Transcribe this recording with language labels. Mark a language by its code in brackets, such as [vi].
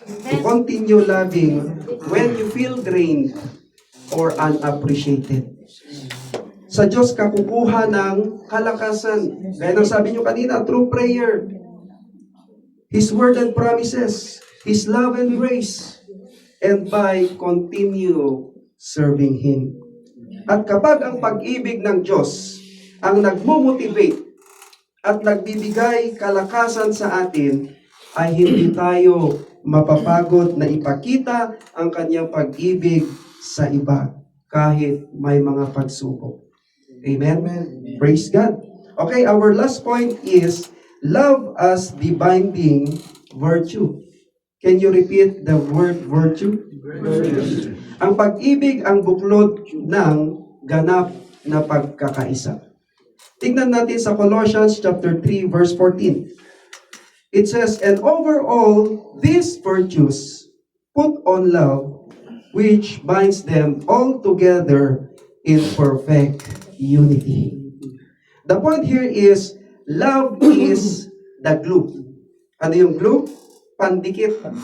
[en] To continue loving when you feel drained or unappreciated. [tl] Sa Diyos ka kukuha ng kalakasan. Gaya ng sabi nyo kanina, [en] through prayer. His word and promises. His love and grace. And by continue serving Him. [tl] At kapag ang pag-ibig ng Diyos ang nagmo-motivate at nagbibigay kalakasan sa atin, ay hindi tayo mapapagod na ipakita ang kanyang pag-ibig sa iba kahit may mga pagsubok. [en] Amen? Praise God. Okay, our last point is love as the binding virtue. Can you repeat the word virtue? Virtue. [tl] Ang pag-ibig ang buklod ng ganap na pagkakaisa. Tingnan natin sa Colossians chapter 3 verse 14. [en] It says, and over all these virtues, put on love, which binds them all together in perfect unity. The point here is, love is the glue. [tl] Ano yung glue? Pandikit.